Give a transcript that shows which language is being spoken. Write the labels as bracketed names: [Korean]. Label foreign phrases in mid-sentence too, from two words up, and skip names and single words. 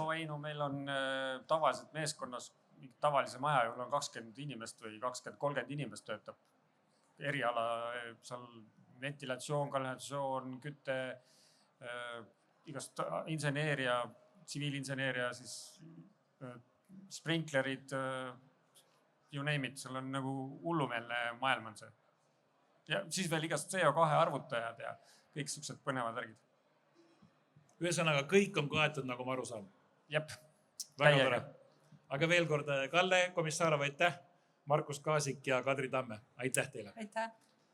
[Estonian] No meil on tavaliselt meeskonnas, tavalise maja juhul on 20 inimest või 20-30 inimest töötab. Eriala, seal ventilatsioon, kanalisatsioon, kütte, igast inseneeria, tsiviilinseneeria, siis sprinklerid, [English] you name it, [Estonian] seal on nagu hullumeelne maailm on see. Ja siis veel igast CO2 arvutajad ja kõik siuksed põnevad värgid. Ühesõnaga, kõik on kaetud, nagu ma aru saan. Jep, väga tore. Aga veel kord, Kalle Komissarov, aitäh, Markus Kaasik ja Kadri Tamme, aitäh teile.